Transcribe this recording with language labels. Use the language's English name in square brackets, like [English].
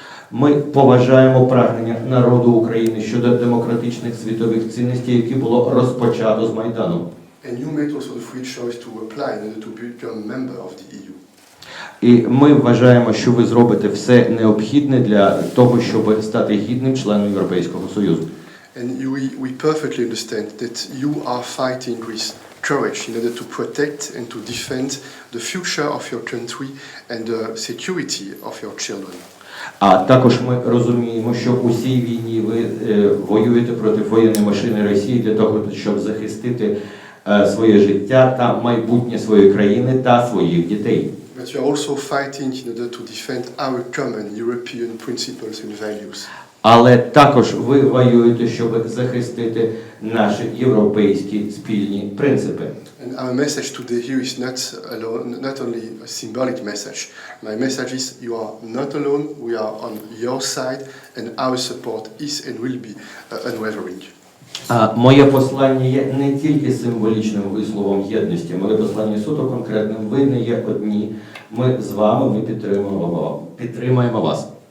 [Ukrainian] Ми поважаємо прагнення народу України щодо демократичних світових цінностей, які було розпочато з Майдану. [English] And you made also the free choice to apply in order to become a member of the EU. [Ukrainian] І ми вважаємо, що ви зробите все необхідне для того, щоб стати гідним членом Європейського Союзу. [English] And we perfectly understand that you are fighting with courage in order to protect and to defend the future of your country and the security of your children. [Ukrainian] А також ми розуміємо, що у цій війні ви воюєте проти воєнної машини Росії для того, щоб захистити своє життя та майбутнє своєї країни та своїх дітей. [English] But you are also fighting in order to defend our common European principles and values. [Ukrainian] Але також ви воюєте, щоб захистити наші європейські спільні принципи. [English] And our message today here is not only a symbolic message. My message is you are not alone, we are on your side, and our support is and will be unwavering. [Ukrainian] А моє послання є не тільки символічним висловом єдності, моє послання суто конкретним. Ви не є одні. Ми з вами, ми підтримуємо вас.